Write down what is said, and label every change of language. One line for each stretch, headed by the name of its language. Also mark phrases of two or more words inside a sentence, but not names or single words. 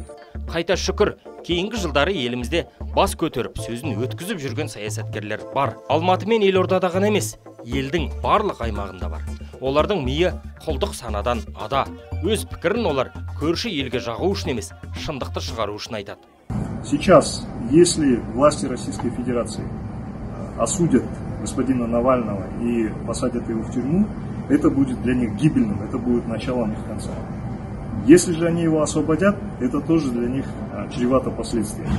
Kazakh: Қайта шүкір, кейінгі жылдары елімізде бас көтеріп сөзін өткізіп жүрген саясаткерлер бар. Алматы мен Елордада ғана емес, елдің барлық аймағында бар. Олардың миы құлдық санадан ада. Өз пікірін олар көрші елге жағу үшін емес, шындықты шығару үшін айтады.
Russian: Сейчас, если власти Российской Федерации осудят господина Навального и посадят его в тюрьму, это будет для них гибельным, это будет началом их конца. Если же они его освободят, это тоже для них чревато последствиями.